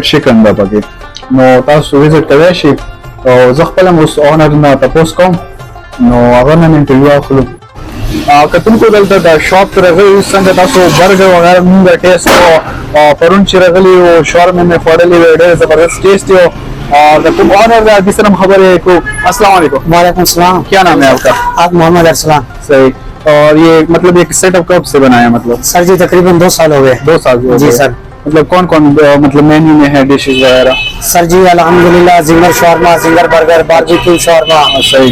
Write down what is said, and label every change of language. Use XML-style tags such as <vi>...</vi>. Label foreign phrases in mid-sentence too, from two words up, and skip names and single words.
<ps>چکن ده پکې نو تاسو وزټ کولی شئ او زه خپل هم اوس آنر نه تپوس کوم نو هغه نه مې انټرویو اخلو کتونکو دلته د شاپ ته راغلي څنګه تاسو برګر وغیره مونږ ټیسټ کړو پرون چې راغلي او شاورما مې خوړلې وې ډېر زبردست ټیسټ و د کوم آنر د حدیث سره خبرې کو</ps> <ar>السلام علیکم وعليكم السلام</ar> <ur>کیا نام ہے آپ کا آپ محمد ارسلان صحیح اور یہ مطلب ایک سیٹ اپ کب سے بنایا مطلب سر جی تقریباً 2 سال ہو گئے 2 سال ہو जी गए। सर مطلب کون کون مطلب مینیو میں ہے ڈشز وغیرہ سر جی الحمدللہ زنگر شوارما زنگر برگر باربی کیو شوارما सही</ur>